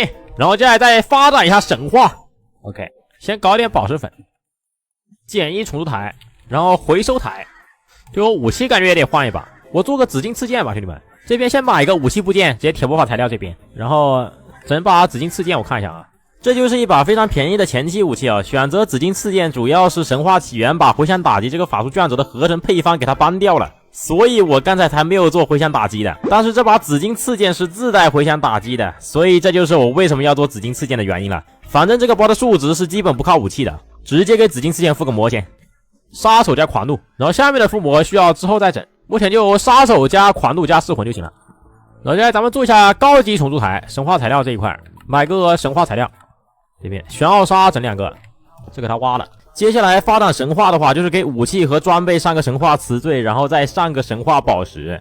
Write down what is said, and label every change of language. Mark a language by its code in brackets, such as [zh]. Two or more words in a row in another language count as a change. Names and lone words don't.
[zh] 然後接下來再發展一下神話。OK， 先搞點寶石粉，簡易重組台，然後回收台。對我武器感覺也得換一把。我做個紫金刺劍吧，兄弟們。這邊先買一個武器部件，直接鐵魔法材料這邊，然後整把紫金刺劍，我看一下啊，這就是一把非常便宜的前期武器啊。選擇紫金刺劍主要是神話起源把回響打擊這個法術卷軸的合成配方給它搬掉了，所以我剛才才沒有做回響打擊的。但是這把紫金刺劍是自帶回響打擊的，所以這就是我為什麼要做紫金刺劍的原因了。反正這個包的數值是基本不靠武器的，直接給紫金刺劍附個魔先，殺手加狂怒，然後下面的附魔需要之後再整。目前就殺手加狂怒加噬魂就行了。然後現在咱們做一下高級重鑄台，神話材料這一塊，買個神話材料，這邊玄奧砂整2個，這個它挖了。接下來發展神話的話，就是給武器和裝備上個神話詞綴，然後再上個神話寶石。